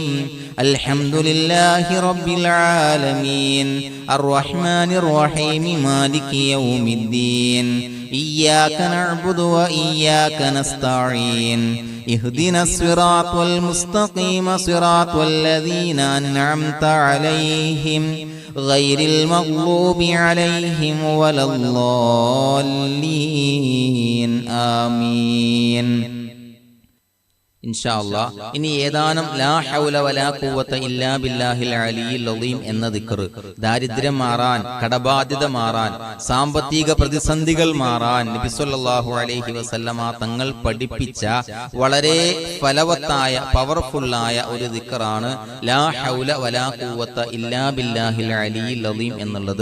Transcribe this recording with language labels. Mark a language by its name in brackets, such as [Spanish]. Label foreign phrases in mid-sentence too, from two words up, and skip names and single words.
[Arabic] الحمد لله رب العالمين الرحمن الرحيم مالك يوم الدين إياك نعبد وإياك نستعين اهدنا الصراط المستقيم صراط الذين أنعمت عليهم غير المغضوب عليهم ولا الضالين آمين. إن شاء الله [Malayalam] ഇനി ഏതാനും [Arabic] لا حول ولا قوة إلا بالله العلي العظيم [Malayalam] എന്ന ദിക്ർ ദാരിദ്ര്യം മാറാൻ, കടബാധ്യത മാറാൻ, സാമ്പത്തിക പ്രതിസന്ധികൾ മാറാൻ നബി [Arabic] صلى الله عليه وسلم [Malayalam] തങ്ങൾ പഠിപ്പിച്ച വളരെ ഫലവത്തായ പവർഫുള്ളായ ഒരു ദിക്റാണ് [Arabic] لا حول ولا قوة إلا بالله العلي العظيم [Malayalam] എന്നുള്ളത്.